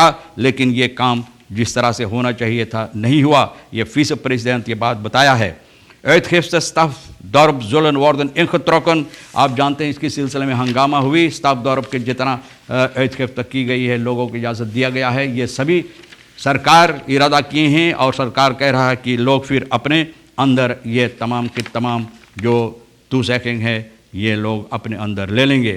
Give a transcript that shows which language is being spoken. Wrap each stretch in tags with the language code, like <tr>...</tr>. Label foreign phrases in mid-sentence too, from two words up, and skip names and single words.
<hns>लेकिन ये काम जिस तरह से होना चाहिए था नहीं हुआ. ये विस प्रेसिडेंट ये बात बताया है.</hns> <nl>Uitgifte Stafdorp zullen worden ingetrokken.</nl> <hns>आप जानते हैं इसके सिलसिले में हंगामा हुई. Stafdorp के जितना uitgifte की गई है लोगों को इजाज़त दिया गया है. ये सभी सरकार इरादा किए हैं और सरकार कह रहा है कि लोग फिर अपने अंदर ये तमाम के तमाम जो toezegging है ये लोग अपने अंदर ले लेंगे.</hns>